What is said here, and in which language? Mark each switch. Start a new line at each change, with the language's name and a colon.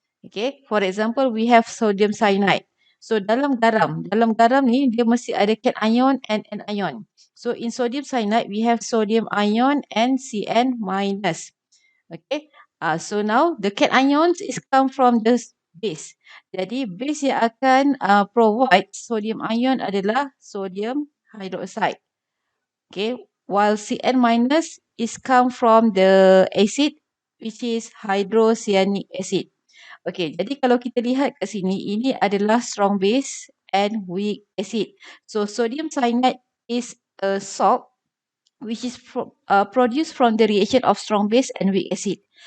English: Okay, for example we have sodium cyanide. So
Malay: dalam garam ni dia mesti ada
English: cation and anion. So in sodium cyanide we have sodium ion and Cn minus. Okay, so now the cations is come from the base.
Malay: Jadi base yang akan provide sodium ion adalah sodium hydroxide.
English: Okay, while Cn minus is come from the acid which is hydrocyanic acid.
Malay: Okay, jadi kalau kita lihat kat sini, ini adalah
English: strong base and weak acid. So sodium cyanide is a salt which is produced from the reaction of strong base and weak acid.